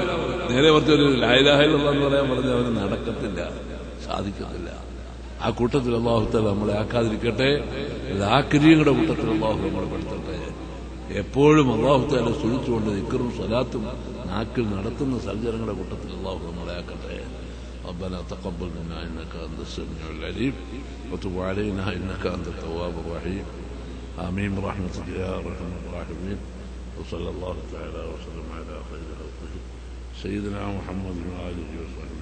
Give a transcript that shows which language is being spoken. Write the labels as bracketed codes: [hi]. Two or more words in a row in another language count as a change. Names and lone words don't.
[ml] നേരെ കുറച്ചൊരു [ar] لا إله إلا الله [ml] എന്ന് പറയാൻ പറഞ്ഞാൽ അവന് നടക്കത്തില്ല, സാധിക്കത്തില്ല. ആ കൂട്ടത്തിൽ അല്ലാഹു തആല നമ്മളെ ആക്കാതിരിക്കട്ടെ. ദാക്കിരീങ്ങളുടെ കൂട്ടത്തിൽ അല്ലാഹു നമ്മളെ പെടുത്തട്ടെ. എപ്പോഴും അല്ലാഹു തആല സ്തുതിച്ചുകൊണ്ട് ദിക്റും സ്വലാത്തും നാക്കിൽ നടത്തുന്ന സൽജനങ്ങളുടെ കൂട്ടത്തിൽ അല്ലാഹു നമ്മളെ ആക്കട്ടെ. [ar] ربنا تقبل منا إنك أنت السميع العليم وتب علينا إنك أنت التواب الرحيم آمين برحمتك يا أرحم الراحمين وصلى الله تعالى وسلم على خير خلقه سيدنا محمد وآله وصحبه